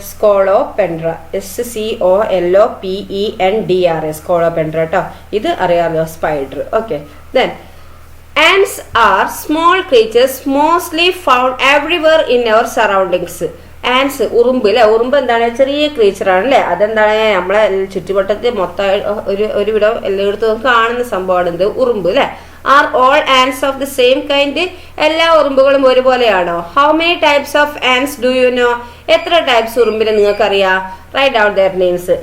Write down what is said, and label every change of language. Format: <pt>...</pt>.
<ml>സ്കോളോപെൻഡ്ര. SCOLOPENDRA സ്കോളോപെൻഡ്ര കേട്ടോ. ഇത് അറിയാമല്ലോ, spider. Okay.</ml> <en>Then ants are small creatures mostly found everywhere in our surroundings.</en> <ml>Ans, ഉറുമ്പ് അല്ലെ. ഉറുമ്പ് എന്താണ്? ചെറിയ ക്രീച്ചറാണ് അല്ലേ. അതെന്താണ്? നമ്മളെ ചുറ്റുവട്ടത്തിൽ മൊത്തം ഒരുവിധം എല്ലായിടത്തും കാണുന്ന സംഭവമാണ് എന്ത്? ഉറുമ്പ് അല്ലെ.</ml> <en>Are all ants of the same kind?</en> <ml>എല്ലാ ഉറുമ്പുകളും ഒരുപോലെയാണോ?</ml> <en>How many types of ants do you know?</en> <ml>എത്ര ടൈപ്സ് ഉറുമ്പിനെ നിങ്ങൾക്കറിയാം?</ml> <en>Write out their names.</en>